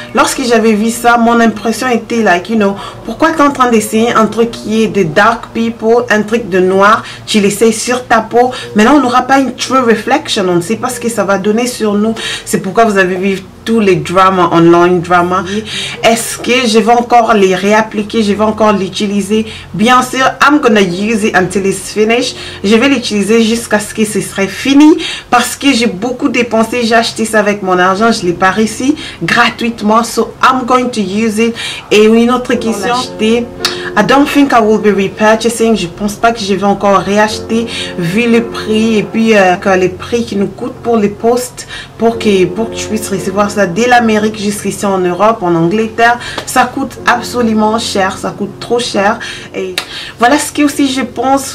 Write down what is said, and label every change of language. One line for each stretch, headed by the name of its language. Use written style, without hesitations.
French: Lorsque j'avais vu ça, mon impression était
English: like, you know,
French: pourquoi tu es en train d'essayer un truc qui est de dark people, un truc de noir, tu l'essayes sur ta peau, mais là on n'aura pas une
English: true reflection,
French: on ne sait pas ce que ça va donner sur nous. C'est pourquoi vous avez vu tous les dramas, online drama. Est-ce que je vais encore les réappliquer, je vais encore l'utiliser? Bien sûr,
English: I'm gonna use it until it's finished.
French: Je vais l'utiliser jusqu'à ce que ce serait fini, parce que j'ai beaucoup dépensé, j'ai acheté ça avec mon argent, je l'ai pas réussi gratuitement,
English: so I'm going to use it.
French: Et une autre question,
English: I don't think I will be repurchasing.
French: Je pense pas que je vais encore réacheter vu le prix et puis les prix qui nous coûtent pour les postes, pour que je puisse recevoir ça dès l'Amérique jusqu'ici en Europe, en Angleterre. Ça coûte absolument cher, ça coûte trop cher. Et voilà ce que aussi je pense.